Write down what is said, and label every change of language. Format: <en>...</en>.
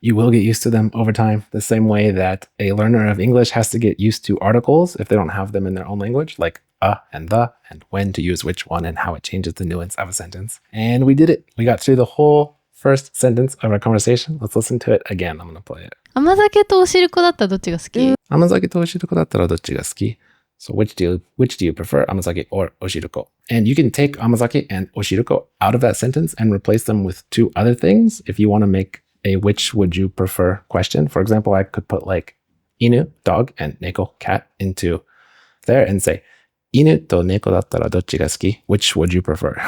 <en>You will get used to them over time, the same way that a learner of English has to get used to articles if they don't have them in their own language, like and the, and when to use which one and how it changes the nuance of a sentence. And we did it. We got through the whole first sentence of our conversation. Let's listen to it again. I'm going to play it.</en> <ja>甘酒とおしるこだったらどっちが好き? 甘酒とおしるこだったらどっちが好き?</ja> <en>So which do you prefer, amazake or oshiruko? And you can take amazake and oshiruko out of that sentence and replace them with 2 other things if you want to make a which would you prefer question. For example, I could put like inu, dog, and neko, cat, into there and say,</en> <ja>inu to neko dattara dochi ga suki?</ja> <en>Which would you prefer?</en>